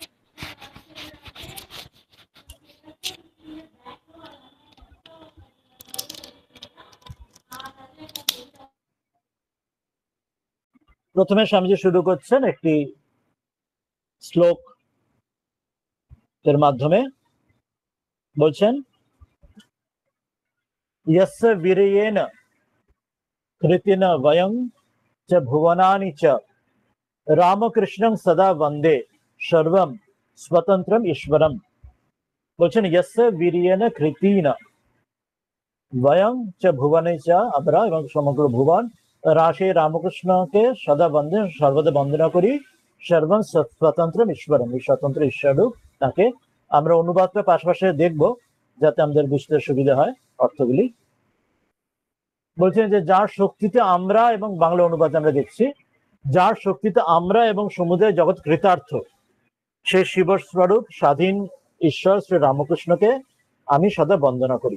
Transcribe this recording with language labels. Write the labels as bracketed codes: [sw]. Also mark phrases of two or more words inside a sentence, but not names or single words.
[bn] প্রথমে স্বামীজি শুরু করছেন একটি শ্লোক এর মাধ্যমে। বলছেন, [sa] यस्य वीर्येण कृतेन वयं च भुवनानि च रामकृष्णं सदा वन्दे सर्वं स्वतंत्रम ईश्वरम। [bn] বলছেন, [sa] यस्य वीर्येण कृतेन वयं च भुवने च, [bn] আমরা এবং সমগ্র ভুবন রাশে রামকৃষ্ণকে সদা বন্দে, সর্বদা বন্দনা করি, [sa] সর্বং স্বতন্ত্রম ঈশ্বরম, [bn] এই স্বতন্ত্র ঈশ্বররূপ তাকে। আমরা অনুবাদটা পাশাপাশি দেখব যাতে আমাদের বুঝতে সুবিধা হয় অর্থগুলি। বলছেন যে যার শক্তিতে আমরা, এবং বাংলা অনুবাদ আমরা দেখছি, যার শক্তিতে আমরা এবং সমুদয় জগৎ কৃতার্থ, সেই শিবস্বরূপ স্বাধীন ঈশ্বর শ্রী রামকৃষ্ণকে আমি সদা বন্দনা করি।